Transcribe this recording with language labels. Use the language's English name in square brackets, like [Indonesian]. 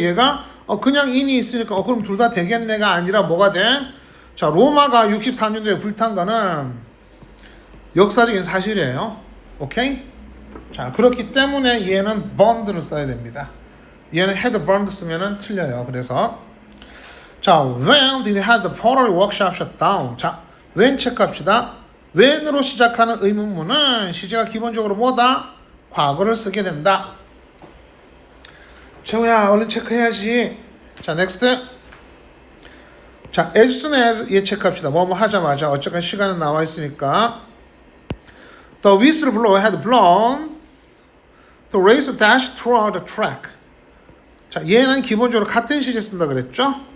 [Korean] 얘가 그냥 인이 있으니까 그럼 둘 다 되겠네가 아니라 뭐가 돼? 자, 로마가 64년도에 불탄 거는 역사적인 사실이에요. 오케이? 자, 그렇기 때문에 얘는 burned를 써야 됩니다. 얘는 had burned 쓰면은 틀려요. 그래서 자, [English] when did he have the pottery workshop shut down? [Korean] 자, when 체크합시다. when으로 시작하는 의문문은 시제가 기본적으로 뭐다? 과거를 쓰게 된다. 재호야, 얼른 체크해야지. 자, next. 자, as soon as 얘 체크합시다. 뭐뭐 하자마자 어쨌건 시간은 나와 있으니까. [English] The whistleblower had blown. The racer dashed throughout the track. [Korean] 자, 얘는 기본적으로 같은 시제 쓴다 그랬죠?